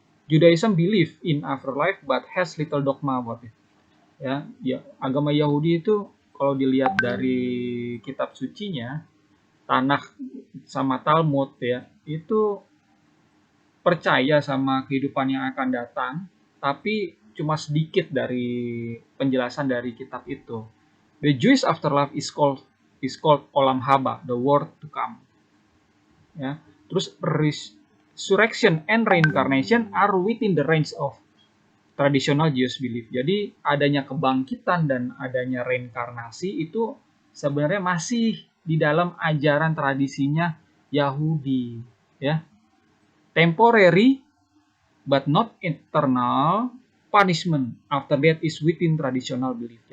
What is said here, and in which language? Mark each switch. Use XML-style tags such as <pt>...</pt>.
<en>Judaism believe in afterlife but has little dogma about it.</en> <id>Ya, agama Yahudi itu kalau dilihat dari kitab sucinya, Tanakh sama Talmud ya, itu percaya sama kehidupan yang akan datang, tapi cuma sedikit dari penjelasan dari kitab itu.</id> <en>The Jewish afterlife is called Olam Haba, the world to come.</en> <id>Ya, terus</id> <en>resurrection and reincarnation are within the range of tradisional Jewish belief.</en> <id>Jadi adanya kebangkitan dan adanya reinkarnasi itu sebenarnya masih di dalam ajaran tradisinya Yahudi, ya.</id> <en>Temporary but not eternal punishment after death is within traditional belief.</en>